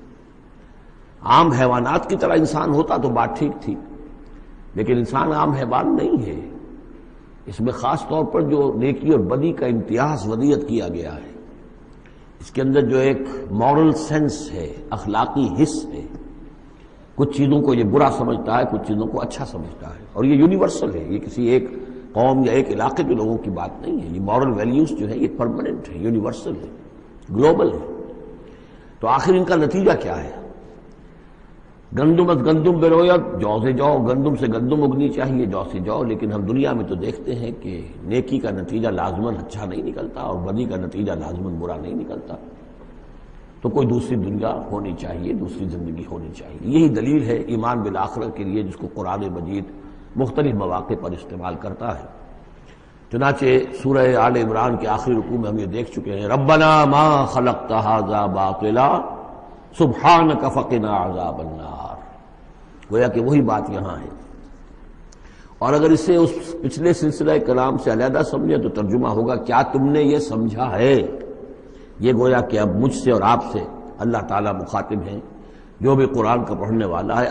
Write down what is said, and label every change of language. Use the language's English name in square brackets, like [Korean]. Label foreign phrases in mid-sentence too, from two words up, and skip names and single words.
[Urdu] عام حیوانات کی طرح انسان ہوتا تو بات ٹھیک تھی، لیکن انسان عام حیوان نہیں ہے، اس میں خاص طور پر جو نیکی اور بدی کا امتیاز ودیت کیا گیا ہے، اس کے اندر جو ایک [English] moral sense [Urdu] ہے، اخلاقی حس ہے، کچھ چیزوں کو یہ برا سمجھتا ہے، کچھ چیزوں کو اچھا سمجھتا ہے، اور یہ یونیورسل ہے، یہ کسی ایک قوم یا ایک علاقے کے لوگوں کی بات نہیں ہے، یہ [English] moral values [Urdu] جو ہے یہ پرماننٹ ہے، یونیورسل ہے، گلوبل ہے۔ تو آخر ان کا نتیجہ کیا ہے؟ [Persian] گندم از گندم بروید، [Urdu] جو سے جو، گندم سے گندم اگنی چاہیے، جو سے جو، لیکن ہم دنیا میں تو دیکھتے ہیں کہ نیکی کا نتیجہ لازماً اچھا نہیں نکلتا اور بدی کا نتیجہ لازماً برا نہیں نکلتا۔ تو کوئی دوسری دنیا ہونی چاہیے، دوسری زندگی ہونی چاہیے۔ یہی دلیل ہے ایمان بالآخرت کے لیے، جس کو قرآن مجید مختلف مواقع پر استعمال کرتا ہے۔ چنانچہ سورہ آل عمران کے آخری رکوع میں ہم یہ دیکھ چکے ہیں، [Arabic] ربنا ما خلقت ھذا باطلا سبحانک فقنا عذاب النار، [Urdu] گویا کہ وہی بات یہاں ہے۔ اور اگر اسے اس پچھلے سلسلہ کلام سے علیحدہ سمجھے تو ترجمہ ہوگا کیا تم نے یہ سمجھا ہے؟ یہ گویا کہ اب مجھ سے اور آپ سے اللہ تعالیٰ مخاطب ہیں، جو بھی قرآن کا پڑھنے والا ہے۔